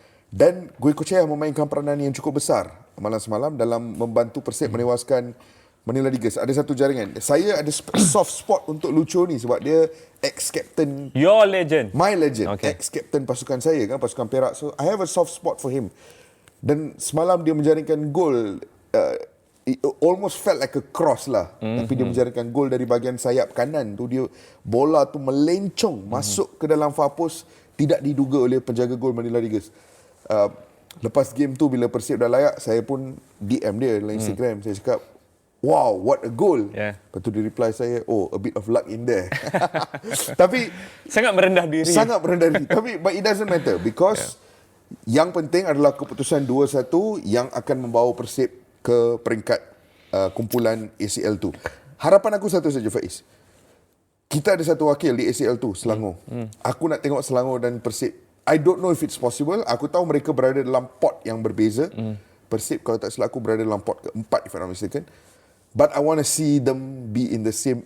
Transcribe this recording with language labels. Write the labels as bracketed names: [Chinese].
[Malay] Dan Goicoechea memainkan peranan yang cukup besar malam semalam dalam membantu Persib menewaskan Manila Tigers. Ada satu jaringan. Saya ada soft spot untuk Lucho ni sebab dia ex-captain. [English] Your legend. My legend. Okay. [Malay] Ex-captain pasukan saya kan, pasukan Perak. [English] So I have a soft spot for him. [Malay] Dan semalam dia menjaringkan gol. [English] It almost felt like a cross lah. [Malay] Tapi dia menjaringkan gol dari bahagian sayap kanan tu. Dia bola tu melencong masuk ke dalam far post, tidak diduga oleh penjaga gol Manila Tigers. Lepas game tu bila Persib dah layak, saya pun DM dia dalam Instagram. Saya cakap, [English] wow, what a goal. [Malay] Lepas tu dia reply saya, [English] oh, a bit of luck in there. [Malay] Tapi sangat merendah diri. Sangat merendah diri. Tapi [English] but it doesn't matter because [Malay] yang penting adalah keputusan 2-1 yang akan membawa Persib ke peringkat kumpulan ACL tu. Harapan aku satu saja, Faiz. Kita ada satu wakil di ACL tu, Selangor. Aku nak tengok Selangor dan Persib. [English] I don't know if it's possible. [Malay] Aku tahu mereka berada dalam pot yang berbeza. Persib kalau tak silap aku berada dalam pot keempat, [English] if I'm not mistaken. But I want to see them be in the same.